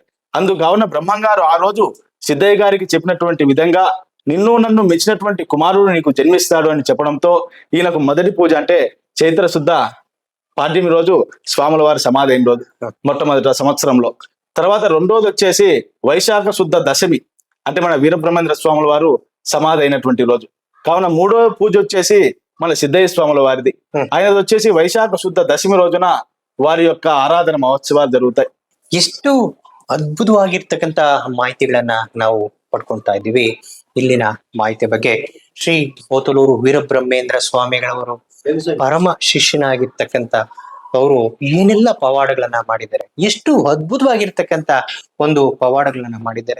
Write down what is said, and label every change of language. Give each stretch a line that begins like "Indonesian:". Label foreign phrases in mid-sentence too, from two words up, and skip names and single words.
Telugu: అందుకావున బ్రహ్మంగారు ఆ రోజు సిద్ధయ్య గారికి చెప్పినటువంటి విధంగా నిన్ను నన్ను మెచ్చినటువంటి కుమారుడు నీకు జన్మిస్తాడు అని చెప్పడంతో ఈయనకు మొదటి పూజ అంటే చైత్ర శుద్ధ పాడ్యమి రోజు స్వాముల వారి సమాధి అయిన రోజు మొట్టమొదటి సంవత్సరంలో. తర్వాత రెండోది వచ్చేసి వైశాఖ శుద్ధ దశమి అంటే మన వీరబ్రహ్మేంద్ర స్వాముల వారు సమాధి అయినటువంటి రోజు. కావున మూడో పూజ వచ్చేసి మన సిద్ధయ్య స్వాముల వారిది. ఆయనది వచ్చేసి వైశాఖ శుద్ధ దశమి రోజున ವಾರಿ యొక్క ఆరాధన మహోత్సవ ಜరుగుతాయి.
Kannada: ಎಷ್ಟು ಅದ್ಭುತವಾಗಿರ್ತಕ್ಕಂತ ಮಾಹಿತಿಗಳನ್ನ ನಾವು ಪಡ್ಕೊಂತಾ ಇದ್ದೀವಿ. ಇಲ್ಲಿನ ಮಾಹಿತಿ ಬಗ್ಗೆ ಶ್ರೀ ಪೋತಲೂರು ವೀರಬ್ರಹ್ಮೇಂದ್ರ ಸ್ವಾಮಿಗಳವರು ಪರಮ ಶಿಷ್ಯನಾಗಿರ್ತಕ್ಕಂತ ಅವರು ಏನೆಲ್ಲ ಪವಾಡಗಳನ್ನ ಮಾಡಿದ್ದಾರೆ, ಎಷ್ಟು ಅದ್ಭುತವಾಗಿರ್ತಕ್ಕಂತ ಒಂದು ಪವಾಡಗಳನ್ನ ಮಾಡಿದ್ದಾರೆ.